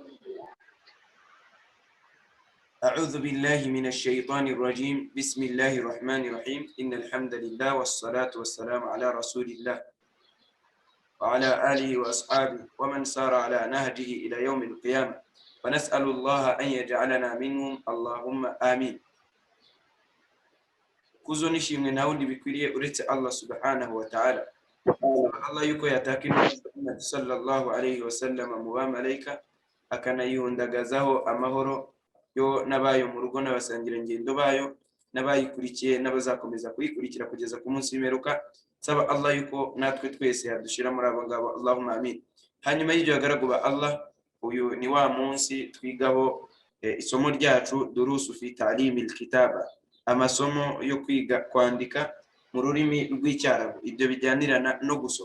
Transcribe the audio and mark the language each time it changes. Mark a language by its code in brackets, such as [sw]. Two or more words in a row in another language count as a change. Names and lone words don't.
[ar] أعوذ بالله من الشيطان الرجيم. بسم الله الرحمن الرحيم. إن الحمد لله والصلاة والسلام على رسول الله وعلى آله وأصحابه ومن سار على نهجه إلى يوم القيامة، ونسأل الله أن يجعلنا منهم، اللهم آمين. [rw] Kuzonishi mwenaundi bikwirie uretse Allah [ar] سبحانه وتعالى. [rw] Allah yuko yatakinu Muhammad [ar] صلى الله عليه وسلم [rw] mu bamalayika akanayihundagazaho amahoro yo nabayo mu rugo n'abasangira ngendo bayo n'abayikurikiye n'abazakomeza kuyikurikira kugeza ku munsi w'imperuka. Saba Allah yuko natwe twese yadushira muri abo ngabo, [ar] اللهم آمين. [rw] Hanyuma y'ibyo hagaraguba Allah, uyu ni wa munsi twigaho isomo ryacu [ar] دروس في تعليم الكتابة, [rw] amasomo yo kwiga kwandika mu rurimi rw'icyarabu, ibyo bijyanirana no gusoma.